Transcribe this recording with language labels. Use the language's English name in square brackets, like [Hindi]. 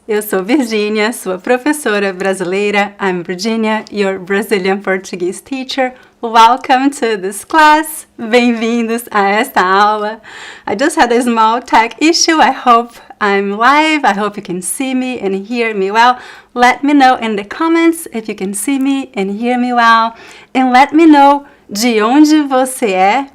[Portuguese] Eu sou Virginia, sua professora brasileira. [English] I'm Virginia, your Brazilian Portuguese teacher. Welcome to this class. [Portuguese] Bem-vindos a esta aula. [English] I just had a small tech issue. I hope I'm live. I hope you can see me and hear me well. Let me know in the comments if you can see me and hear me well. And let me know [Portuguese] de onde você é.